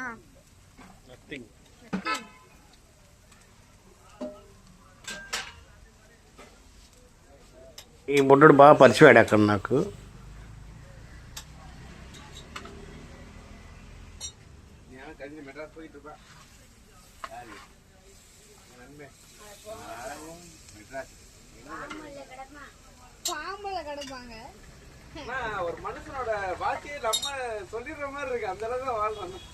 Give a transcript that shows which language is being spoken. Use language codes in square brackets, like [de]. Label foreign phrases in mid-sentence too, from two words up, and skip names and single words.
[ta] நத்திங். [te] ఈ బుడ్డోడు బాగా పరిచయాడు అక్కడ నాకు. [ta] பாம்பல கிடப்பாங்க. ஒரு மனுஷனோட வாழ்க்கையை நம்ம சொல்லிடுற மாதிரி இருக்கு, அந்த அளவுக்கு வாழ்றாங்க.